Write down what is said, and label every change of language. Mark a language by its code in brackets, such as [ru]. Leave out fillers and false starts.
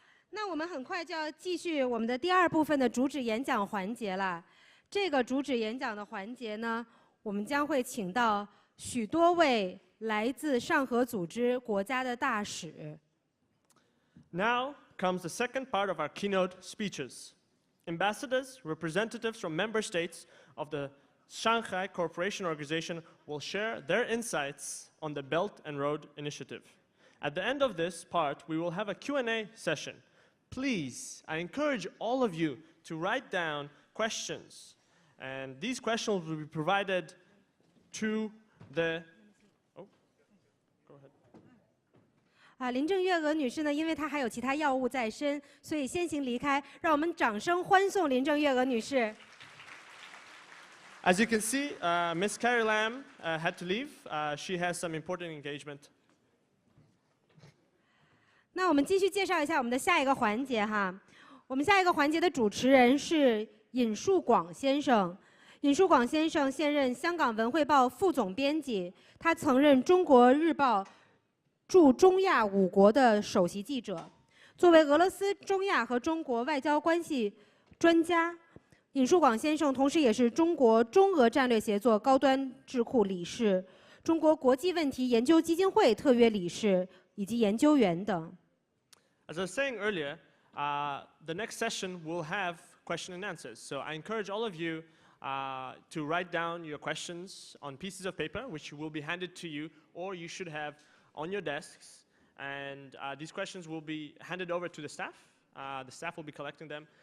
[zh] 那我们很快就要继续我们的第二部分的主旨演讲环节了。这个主旨演讲的环节呢，我们将会请到许多位来自上合组织国家的大使。 [en] Now comes the second part of our keynote speeches. Ambassadors, representatives from member states of the Shanghai Cooperation Organization will share their insights on the Belt and Road Initiative. At the end of this part, we will have a Q&A session. Please, I encourage all of you to write down questions. And these questions will be provided to the... Oh, go ahead. [zh] 林郑月娥女士呢，因为她还有其他药物在身，所以先行离开。让我们掌声欢送林郑月娥女士。 [en] As you can see, Ms. Carrie Lam had to leave. She has some important engagement. [zh] 那我们继续介绍一下我们的下一个环节哈。我们下一个环节的主持人是尹树广先生。尹树广先生现任香港文汇报副总编辑，他曾任中国日报驻中亚5国的首席记者。作为俄罗斯、中亚和中国外交关系专家，尹树广先生同时也是中国中俄战略协作高端智库理事、中国国际问题研究基金会特约理事以及研究员等。 [en] As I was saying earlier, the next session will have question and answers. So I encourage all of you to write down your questions on pieces of paper, which will be handed to you, or you should have on your desks. And these questions will be handed over to the staff. The staff will be collecting them.